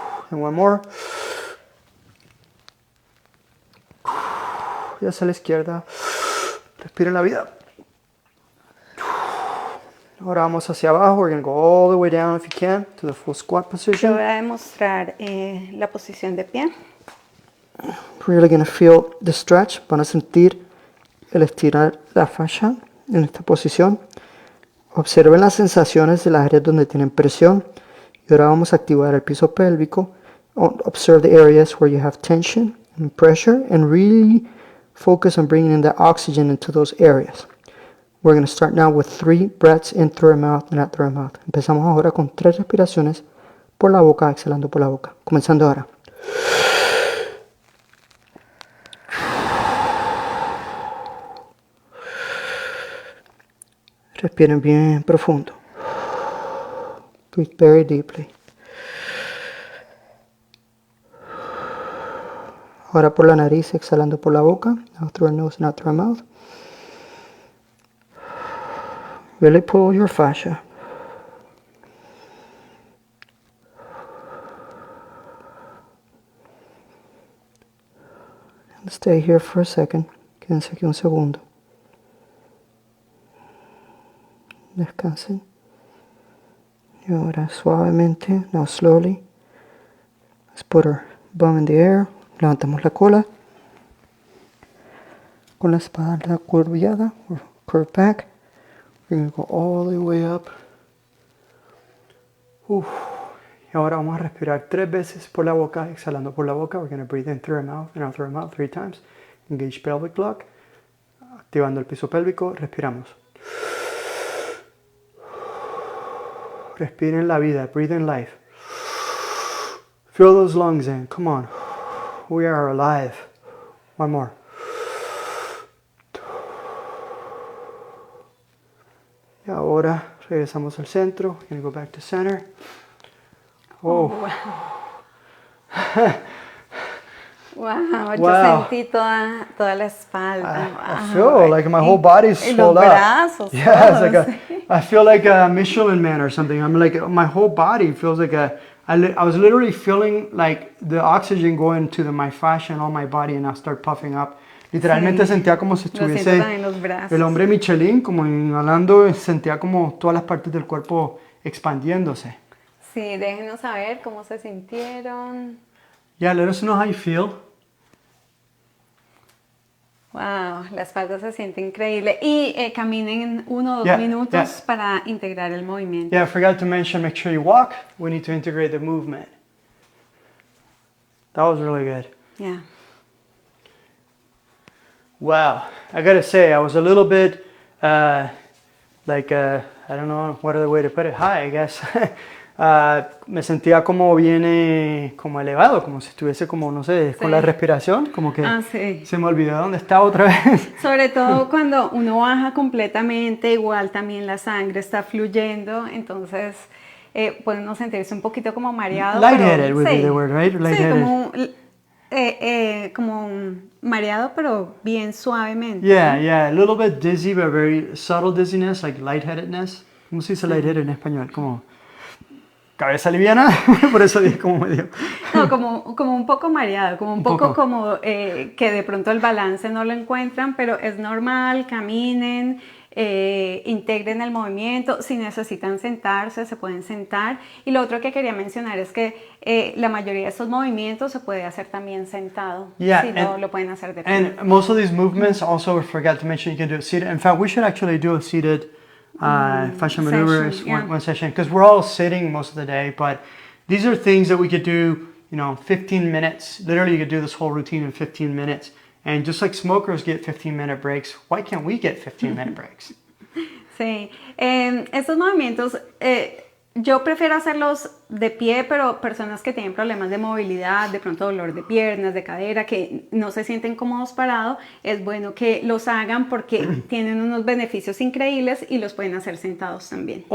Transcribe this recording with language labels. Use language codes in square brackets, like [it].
[en] And one more. [es] Y hacia la izquierda. Respiren la vida. Ahora vamos hacia abajo. [en] We're going to go all the way down if you can to the full squat position. [es] Yo voy a demostrar la posición de pie. [en] Really going to feel the stretch. [es] Van a sentir el estirar la fascia en esta posición. Observen las sensaciones de las áreas donde tienen presión. Y ahora vamos a activar el piso pélvico. [en] Observe the areas where you have tension and pressure and really focus on bringing in the oxygen into those areas. We're going to start now with 3 breaths in through our mouth and out through our mouth. [es] Empezamos ahora con 3 respiraciones por la boca, exhalando por la boca. Comenzando ahora. Respiren bien profundo. [en] Breathe very deeply. [es] Ahora por la nariz, exhalando por la boca. [en] Out through our nose and out through our mouth. Really pull your fascia. And stay here for a second. [es] Quédense aquí un segundo. Descansen. Y ahora suavemente, [en] now slowly, let's put our bum in the air. [es] Levantamos la cola con la espalda curvada, [en] or curved back. We're going to go all the way up. Y [es] Y ahora vamos a respirar 3 veces por la boca, exhalando por la boca. [en] We're going to breathe in through our mouth and out through our mouth 3 times. Engage pelvic lock. [es] Activando el piso pélvico, respiramos. Respiren la vida, [en] breathe in life. Fill those lungs in, come on. We are alive. One more. [es] Y ahora regresamos al centro. [en] We're going to go back to center. Oh. [es] Wow, yo sentí toda la espalda. [en] I feel like my whole body's swelled up. [es] Los brazos. [en] Yeah, it's like I feel like a Michelin man or something. I'm like, my whole body feels like I was literally feeling like the oxygen going to my fascia and all my body, and I start puffing up. [es] Literalmente sentía como si estuviese el hombre Michelin, como inhalando, sentía como todas las partes del cuerpo expandiéndose. Sí, déjenos saber cómo se sintieron. [en] Yeah, let us know how you feel. [es] Wow, la espalda se siente increíble. Y caminen 1 o 2 minutos para integrar el movimiento. [en] Yeah, I forgot to mention, make sure you walk. We need to integrate the movement. That was really good. Yeah. Wow, I gotta say, I was a little bit, I don't know what other way to put it, high, I guess. [es] Me sentía como bien, como elevado, como si estuviese como, no sé, con la respiración, como que se me olvidó dónde estaba otra vez. Sobre todo cuando uno baja completamente, igual también la sangre está fluyendo, entonces puede uno sentirse un poquito como mareado. [en] Lightheaded would be the word, right? Lightheaded. [es] Sí, como mareado, pero bien suavemente. [en] Yeah, a little bit dizzy, but very subtle dizziness, like lightheadedness. [es] ¿Cómo se dice lightheaded en español? Como cabeza liviana, por eso dije como medio. No, como un poco mareado, como un poco como que de pronto el balance no lo encuentran, pero es normal, caminen, integren el movimiento. Si necesitan sentarse, se pueden sentar. Y lo otro que quería mencionar es que la mayoría de estos movimientos se puede hacer también sentado. [en] Yeah, [es] si no, lo pueden hacer de pie. [en] And most of these movements also, forgot to mention, you can do it seated. In fact, we should actually do a seated fascia maneuvers one session, because we're all sitting most of the day, but these are things that we could do, 15 minutes. Literally, you could do this whole routine in 15 minutes. And just like smokers get 15-minute breaks, why can't we get 15-minute breaks? [es] Sí, estos movimientos yo prefiero hacerlos de pie, pero personas que tienen problemas de movilidad, de pronto dolor de piernas, de cadera, que no se sienten cómodos parados, es bueno que los hagan porque tienen unos beneficios increíbles y los pueden hacer sentados también.